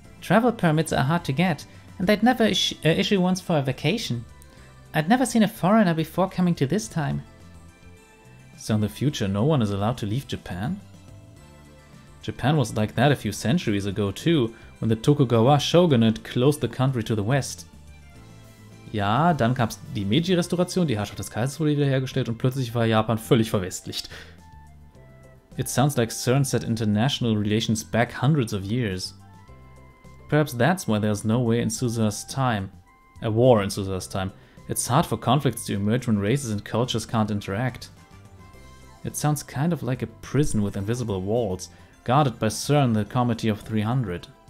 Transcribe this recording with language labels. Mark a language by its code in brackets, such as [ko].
[en] Travel permits are hard to get, and they'd never issue ones for a vacation. I'd never seen a foreigner before coming to this time. So in the future no one is allowed to leave Japan? Japan was like that a few centuries ago too, when the Tokugawa shogunate closed the country to the west. [de] Ja, dann gab's die Meiji-Restauration, die Herrschaft des Kaisers wurde wiederhergestellt und plötzlich war Japan völlig verwestlicht. [en] It sounds like CERN set international relations back hundreds of years. Perhaps that's why there's no way in Suzuha's time. A war in Suzuha's time. It's hard for conflicts to emerge when races and cultures can't interact. It sounds kind of like a prison with invisible walls, guarded by CERN, the Committee of 300.